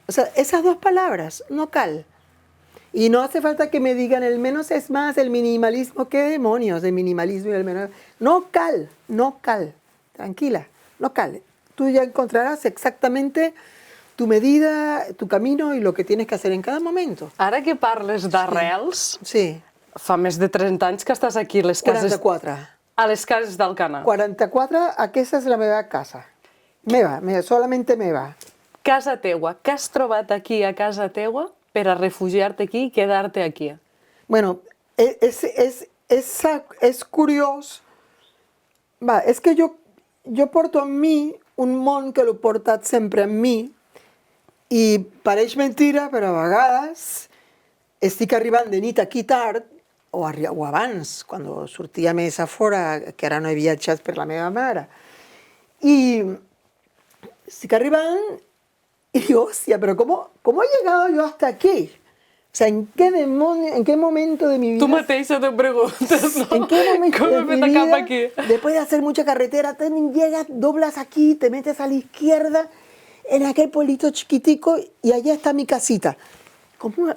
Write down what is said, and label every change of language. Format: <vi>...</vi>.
<es>O sea, esas dos palabras,</es> <ca>no cal.</ca> <es>Y no hace falta que me digan el menos es más, el minimalismo, qué demonios, el minimalismo y el menos. No cal. Tranquila,</es> <ca>no cal.</ca> <es>Tú ya encontrarás exactamente tu medida, tu camino y lo que tienes que hacer en cada momento.</es> <ca>Ara que parles d'arrels, Sí. fa més de 30 anys que estàs aquí a les cases... 44. A les cases d'Alcanar. 44, aquesta és la meva casa. Solamente meva. Casa teua. Què has trobat aquí a casa teua per a refugiar-te aquí i quedar-te aquí? Bueno, és curiós. És que jo porto en mi un món que l'he portat sempre en mi i pareix mentira, però a vegades estic arribant de nit aquí tard, o abans, quan sortia més a fora, que ara no he viatjat per la meva mare.</ca> <es>Y</es> <ca>estic arribant</ca> <es>y digo, hostia, pero ¿cómo he llegado yo hasta aquí? O sea, ¿en qué momento de mi vida?</es> <ca>Tu mateixa te preguntes, no?</ca> <es>¿En qué momento de mi</es> <ca>cap</ca> <es>vida,</es> <ca>aquí?</ca> <es>después de hacer mucha carretera, llegas, doblas aquí, te metes a la izquierda, en aquel pueblito chiquitico, y allá está mi casita? ¿Cómo?</es>